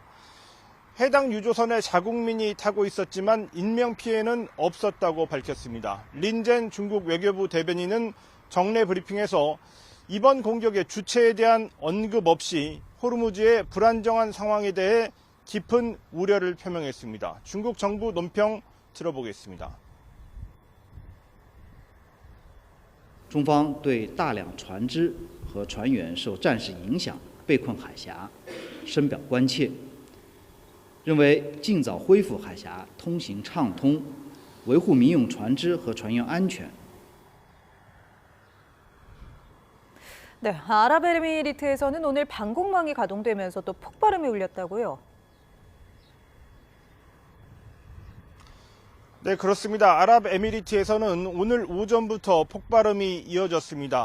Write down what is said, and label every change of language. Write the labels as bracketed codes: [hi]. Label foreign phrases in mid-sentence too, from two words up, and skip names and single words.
[ko] 해당 유조선에 자국민이 타고 있었지만 인명피해는 없었다고 밝혔습니다. 린젠 중국 외교부 대변인은 정례 브리핑에서 이번 공격의 주체에 대한 언급 없이 호르무즈의 불안정한 상황에 대해 깊은 우려를 표명했습니다. 중국 정부 논평 들어보겠습니다. [zh] 中方对大量船只和船员受战事影响被困海峡深表关切，认为尽早恢复海峡通行畅通，维护民用船只和船员安全。 [ko] 네, 아랍에미리트에서는 오늘 방공망이 가동되면서 또 폭발음이 울렸다고요. 네, 그렇습니다. 아랍에미리트에서는 오늘 오전부터 폭발음이 이어졌습니다.